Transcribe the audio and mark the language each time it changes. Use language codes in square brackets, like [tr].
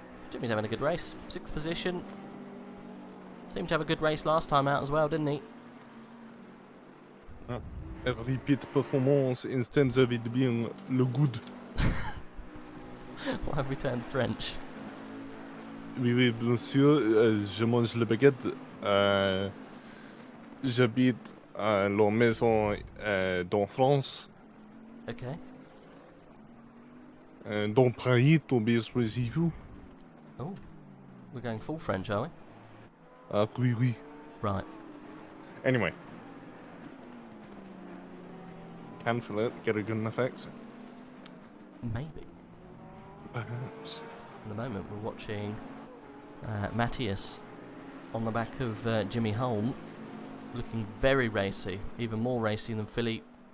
[en] Jimmy's having a good race. 6th position. Seemed to have a good race last time out as well, didn't he? Repeat performance instead of it being le good. Why have we turned French? [fr] Oui, oui, bien sûr, je mange le baguette. J'habite à la maison dans France. [en] Okay. [fr] Dans Paris, tombé sur vous. [en] Oh, we're going full French, are we? [fr] Ah, oui, oui. [en] Right. Anyway. Can Philip get a good enough exit? Maybe. Perhaps. At the moment, we're watching Matthias on the back of Jimmy Holm, looking very racy, even more racy than Philippe.